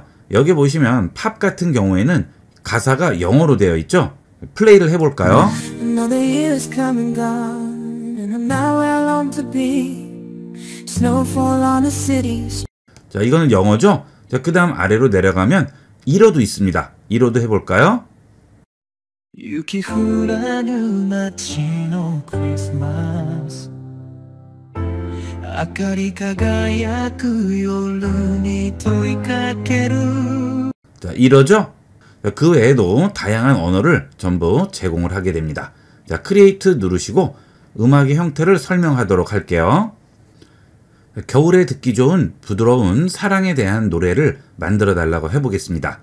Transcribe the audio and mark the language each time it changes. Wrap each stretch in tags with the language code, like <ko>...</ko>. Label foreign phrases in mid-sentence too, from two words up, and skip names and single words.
<ko>여기 보시면 팝 같은 경우에는 가사가 영어로 되어 있죠. 플레이를 해볼까요? 자, 이거는 영어죠. 자, 그 다음 아래로 내려가면 일어도 있습니다. 일어도 해볼까요?</ko> <ja>雪降らぬ街のクリスマス明かり輝く夜に問いかける</ja> <ko>자, 이러죠? 그 외에도 다양한 언어를 전부 제공을 하게 됩니다. 자, 크리에이트 누르시고 음악의 형태를 설명하도록 할게요. 겨울에 듣기 좋은 부드러운 사랑에 대한 노래를 만들어 달라고 해보겠습니다.</ko>